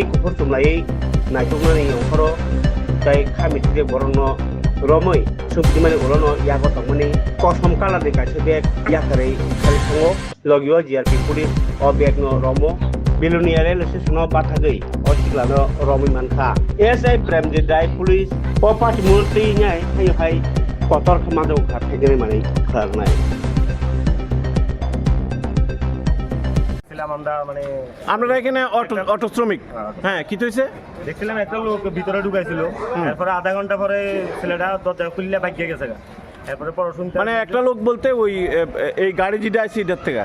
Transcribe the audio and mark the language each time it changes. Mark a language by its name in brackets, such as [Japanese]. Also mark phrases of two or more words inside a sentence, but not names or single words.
[Bodo] कुफुर तुमलायै नायथुमनानै ओंखारो जाय खामिति बरनो रमै सुबदिमानि उलनो यागो तंमनि कसम कालारनि गासे बेग याकरै खालि थाङो लगियो जिआरपि पुलिस अ बेगनो रमो बिलुनिया [English] rail station [Bodo] बाथागै असिग्लानो रमै मानखा एसआई प्रेमजित राय [English] police party [Bodo] मुलति न्याय हाय कतर खमाजौ खाथायगै माने खारनाय [Bangla] আপনারা এখানে অটো শ্রমিক হ্যাঁ কি হয়েছে দেখছিলাম একটা লোক ভিতরে ঢুকাইছিল তারপরে আধা ঘন্টা পরে ছেলেটা দরজা খুললে ভাগিয়ে গেছে তারপরে পড়াশোনা মানে একটা লোক বলতে ওই এই গাড়ি যেটা আছে এটার থেকে